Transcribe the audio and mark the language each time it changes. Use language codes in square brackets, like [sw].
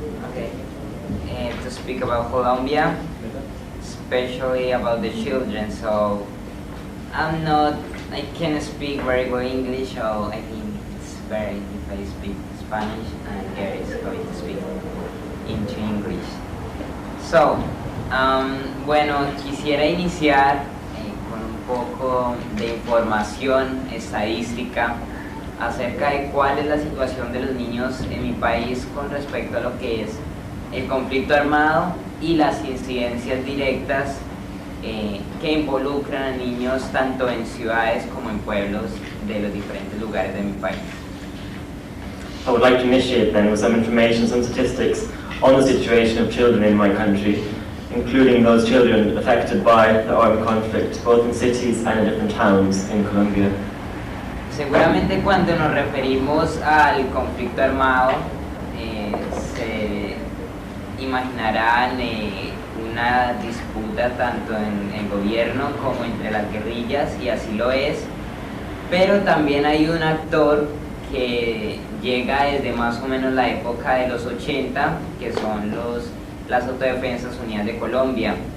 [en] Okay, and to speak about Colombia, especially about the children. So I can't speak very good English, so I think it's better if I speak Spanish and Gary is going to speak into English. [es] So, bueno, quisiera iniciar con un poco de información estadística acerca de cuál es la situación de los niños en mi país con respecto a lo que es el conflicto armado y las incidencias directas que involucran a niños tanto en ciudades como en pueblos de los diferentes lugares de mi país. [en] I would like to initiate then with some information, some statistics on the situation of children in my country, including those children affected by the armed conflict, both in cities and in different towns in Colombia. [es] Seguramente cuando nos referimos al conflicto armado, se imaginarán una disputa tanto en el gobierno como entre las guerrillas, y así lo es, pero también hay un actor que llega desde más o menos la época de los 80, que son las Autodefensas Unidas de Colombia.